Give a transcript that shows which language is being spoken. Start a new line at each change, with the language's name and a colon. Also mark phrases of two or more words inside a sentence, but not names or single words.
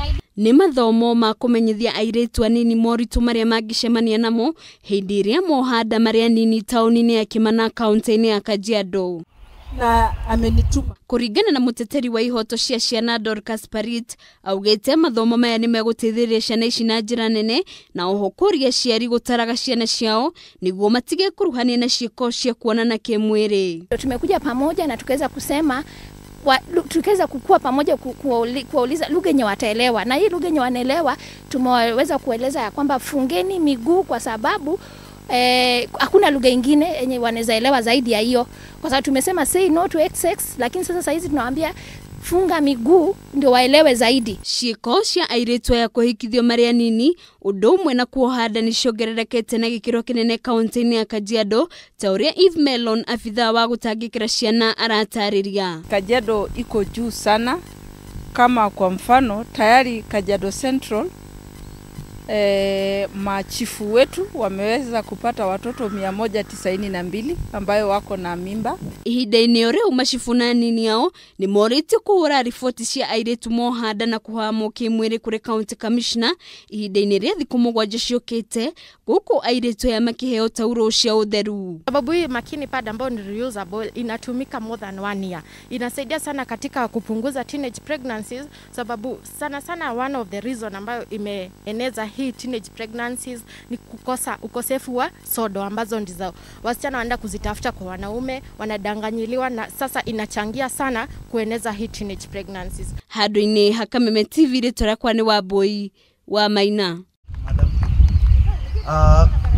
Kikuyu: Ni mathomo ma kumenyithia airitu anini moritu maria magicemania namo hindi iria mohanda maria anini tauni-ini ya Kimana kaunti-ini ya Kajiado.
Swahili: Na amenituma
Kikuyu: Kuringana na muteteri wa ihoto cia ciana Dorcas Parit, augete mathomo maya ni megutithiriria ciana ici na njira nene na oho kuria ciari gutaraga ciana ciao niguo matige kuruhania na ciiko cia kuonana kimwiri.
Swahili: Tumekuja pamoja na tukaweza kusema tukaweza kukua pamoja kuwauliza lugha yenye wataelewa, na hii lugha yenye wanaelewa tumeweza kueleza ya kwamba fungeni miguu kwa sababu hakuna lugha nyingine yenye wanaweza elewa zaidi ya hiyo, kwa sababu tumesema
English: say no to sex,
Swahili: lakini sasa hizi tunawaambia funga miguu ndio waelewe zaidi.
Kikuyu: Ciiko cia airitu ya kuhikithio maria anini undu umwe na kuoha ni ciongererekete na gikiro kinene kaunti-ini ya Kajiado, ta uria Eve Melon afitha wa gutangikira ciana aratariria.
Swahili: Kajiado iko juu sana, kama kwa mfano tayari Kajiado Central machifu wetu wameweza kupata watoto 192 ambayo wako na mimba.
Kikuyu: Ihinda-ini uriu machifu na anini yao ni morite kuhura riboti cia airitu mohanda na kuhamo kimwiri kuri
English: county commissioner
Kikuyu: ihinda-ini ria thiku 7 ciukite guku airitu ya makiheo tauro cia utheru.
Swahili: Sababu hii makini pad ambayo ni reusable inatumika
English: more than 1 year.
Swahili: Inasaidia sana katika kupunguza
English: teenage pregnancies,
Swahili: sababu sana
English: one of the reason
Swahili: ambayo imeeneza hii
English: teenage pregnancies
Swahili: ni ukosefu wa sodo ambazo ndizo wasichana wanaenda kuzitafuta kwa wanaume, wanadanganyiliwa, na sasa inachangia sana kueneza hii
English: teenage pregnancies.
Kikuyu: Hado-ini Hakameme TV ritora kwani wa boy wa Maina.